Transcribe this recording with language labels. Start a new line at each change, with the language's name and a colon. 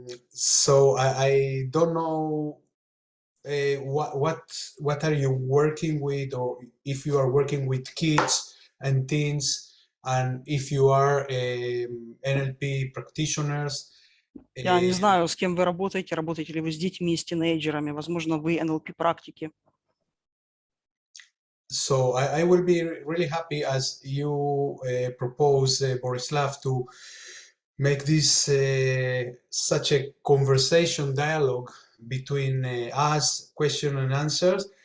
English: So I don't know what are you working with, or if you are working with kids and teens, and if you are NLP practitioners.
Russian: Я не знаю, с кем вы работаете ли вы с детьми, с тинейджерами, возможно, вы NLP-практики.
English: So I will be really happy as you propose, Borislav, to make this such a conversation dialogue between us, question and answers.